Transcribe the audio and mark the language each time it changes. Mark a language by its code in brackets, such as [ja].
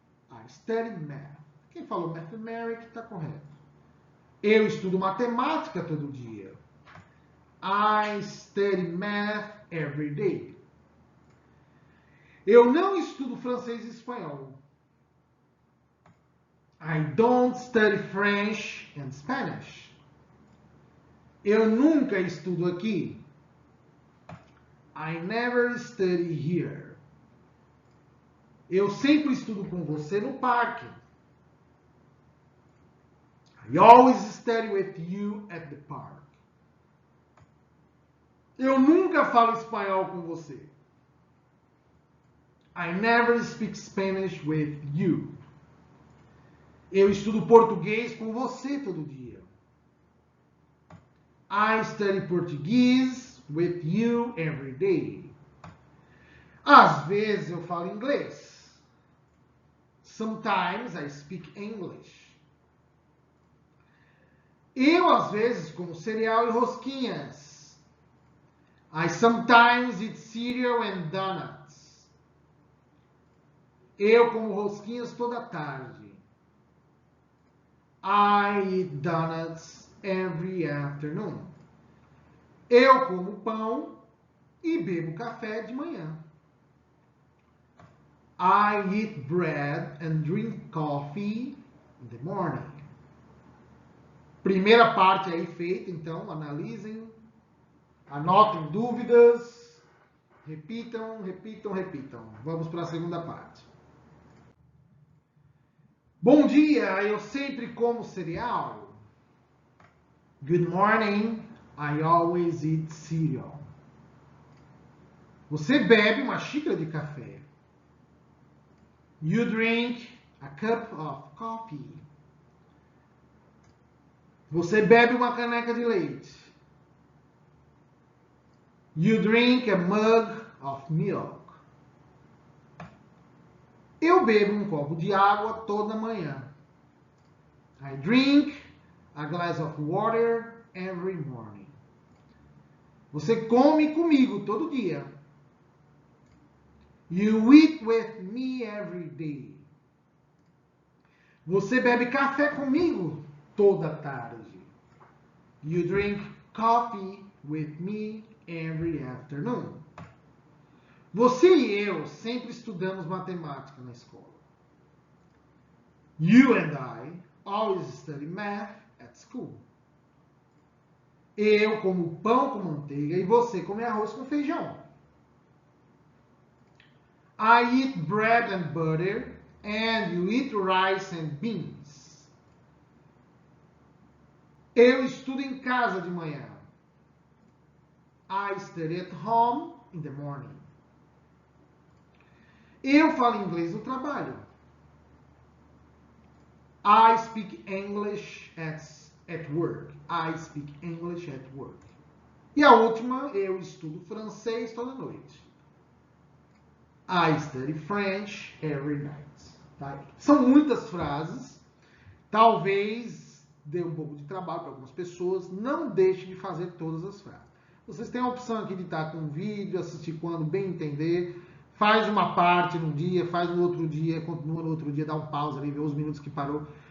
[en] I study math. [pt] Quem falou mathematics está correto. Eu estudo matemática todo dia. [en] I study math every day. [pt] Eu não estudo francês e espanhol. [en] I don't study French and Spanish. [pt] Eu nunca estudo aqui. [en] I never study here. [pt] Eu sempre estudo com você no parque. [en] I always study with you at the park. [pt] Eu nunca falo espanhol com você. [en] I never speak Spanish with you. [pt] Eu estudo português com você todo dia. [en] I study Portuguese with you every day. [pt] Às vezes eu falo inglês. [en] Sometimes I speak English. [pt] Eu às vezes como cereal e rosquinhas. [en] I sometimes eat cereal and donuts. [pt] Eu como rosquinhas toda tarde. [en] I eat donuts every afternoon. [pt] Eu como pão e bebo café de manhã. [en] I eat bread and drink coffee in the morning. [pt] Primeira parte aí feita, então, analisem, anotem dúvidas, repitam, repitam, repitam. Vamos para a segunda parte. Bom dia, eu sempre como cereal. [en] Good morning, I always eat cereal. [pt] Você bebe uma xícara de café. [en] You drink a cup of coffee. [pt] Você bebe uma caneca de leite. [en] You drink a mug of milk. [pt] Eu bebo um copo de água toda manhã. [en] I drink a glass of water every morning. [pt] Você come comigo todo dia. [en] You eat with me every day. [pt] Você bebe café comigo toda tarde. [en] You drink coffee with me every afternoon. [pt] Você e eu sempre estudamos matemática na escola. [en] You and I always study math at school. [pt] Eu como pão com manteiga e você come arroz com feijão. [en] I eat bread and butter and you eat rice and beans. [pt] Eu estudo em casa de manhã. [en] I study at home in the morning. [pt] Eu falo inglês no trabalho. [en] I speak English at work. I speak English at work. [pt] E a última, eu estudo francês toda noite. [en] I study French every night. [pt] Tá? São muitas frases. Talvez dê um pouco de trabalho para algumas pessoas. Não deixe de fazer todas as frases. Vocês têm a opção aqui de estar com um vídeo, assistir quando bem entender. Faz uma parte num dia, faz no outro dia, continua no outro dia, dá um pausa ali, vê os minutos que parou.